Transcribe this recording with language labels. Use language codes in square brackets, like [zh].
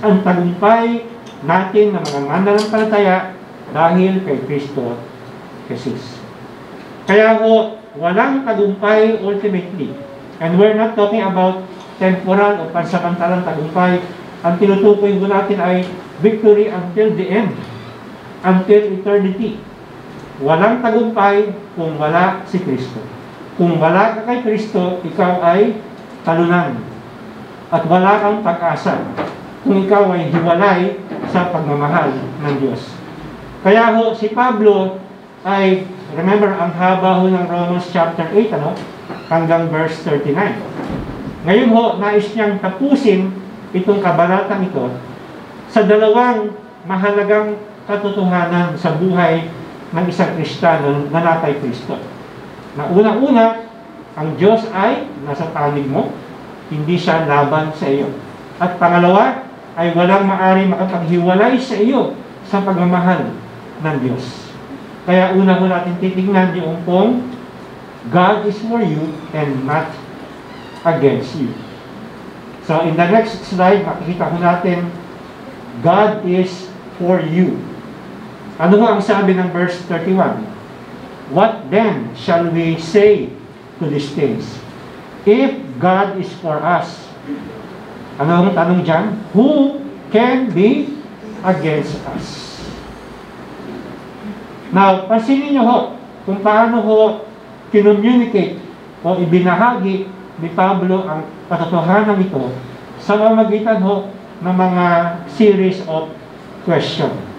[tl] Ang tagumpay natin ng mga mananampalataya dahil kay Kristo Jesus. Kaya ho, walang tagumpay ultimately. [en] And we're not talking about temporal [tl] o pansamantalang tagumpay. Ang tinutukoy ko natin ay [en] victory until the end, until eternity. [tl] Walang tagumpay kung wala si Kristo. Kung wala ka kay Kristo, ikaw ay talunan. At wala kang pag-asa kung ikaw ay hiwalay sa pagmamahal ng Diyos. Kaya ho, si Pablo ay, remember, ang haba ho ng Romans chapter 8, hanggang verse 39. Ngayon ho, nais niyang tapusin itong kabanatang ito sa dalawang mahalagang katotohanan sa buhay ng isang Kristiyano na nakay Kristo. Na unang-una, ang Diyos ay nasa panig mo, hindi siya laban sa iyo. At pangalawa, ay walang maaari makapaghiwalay sa iyo sa pagmamahal ng Diyos. Kaya una ko natin titignan yung pong [en] God is for you and not against you. So in the next slide, [tl] makikita ko natin, [en] God is for you. [tl] Ano ho ang sabi ng [en] verse 31? What then shall we say to these things? If God is for us, [tl] ano ang tanong dyan? [en] Who can be against us? [tl] Now, pansinin nyo ho, kung paano ho kinommunicate o ibinahagi ni Pablo ang katotohanan ito sa pamamagitan ho ng mga [en] series of questions.